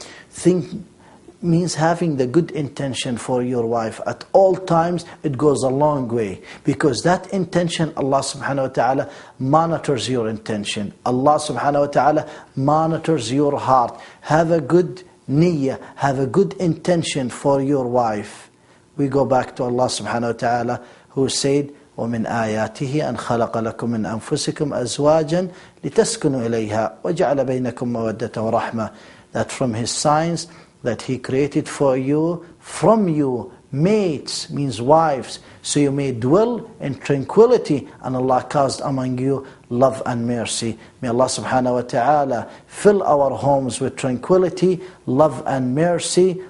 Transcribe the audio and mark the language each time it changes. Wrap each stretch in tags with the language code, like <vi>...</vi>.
<en>Think means having the good intention for your wife. At all times, it goes a long way. Because that intention, Allah subhanahu wa ta'ala monitors your intention. Allah subhanahu wa ta'ala monitors your heart. Have a good niyyah, have a good intention for your wife. We go back to Allah subhanahu wa ta'ala who said,</en> <ar>وَمِنْ آيَاتِهِ أَنْ خَلَقَ لَكُم مِّنْ أَنفُسِكُمْ أَزْوَاجًا لِتَسْكُنُوا إِلَيْهَا وَجَعَلَ بَيْنَكُمْ مَوَدَّةً وَرَحْمَةً.</ar> <en>That from His signs that He created for you, from you, mates, means wives, so you may dwell in tranquility, and Allah caused among you love and mercy. May Allah subhanahu wa ta'ala fill our homes with tranquility, love and mercy.</en>